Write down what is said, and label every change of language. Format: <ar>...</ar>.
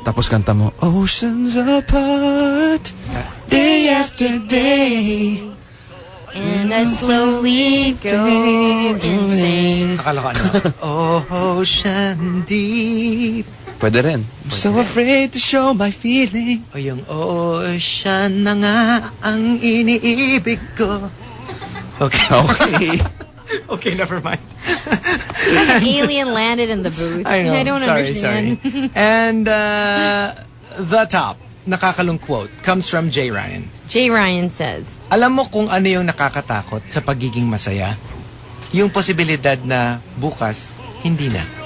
<tl>Tapos kanta mo,</tl> <en>oceans apart, day after day. And I slowly go insane.</en> <tl>Akala ko ano? Ocean deep. Pwede rin.</tl> <en>I'm so afraid to show my feeling.</en> <tl>O yung ocean na nga ang iniibig ko. Okay.</tl> <en>Okay. Okay, never mind. Like an alien landed in the booth. I know. I don't understand. Sorry. And the top nakakalung quote comes from Jay Ryan. Jay Ryan says,</en> <tl>Alam mo kung ano yung nakakatakot sa pagiging masaya? Yung posibilidad na bukas, hindi na.</tl>